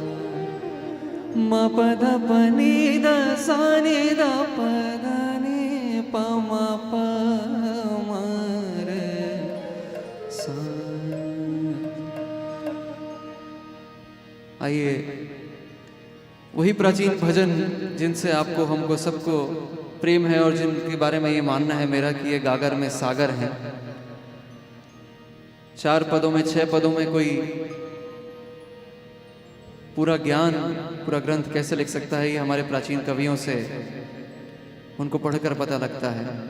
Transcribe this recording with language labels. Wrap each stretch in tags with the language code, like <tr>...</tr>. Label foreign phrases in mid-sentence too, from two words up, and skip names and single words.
<hi>म प ध प नि ध सा नि ध प ध नि प म प म रे सा। आइए वही प्राचीन भजन जिनसे आपको हमको सबको प्रेम है और जिनके बारे में ये मानना है मेरा कि ये गागर में सागर हैं। 4 पदों में 6 पदों में कोई पूरा ज्ञान पूरा ग्रंथ कैसे लिख सकता है, ये हमारे प्राचीन कवियों से उनको पढ़कर पता लगता है।</hi>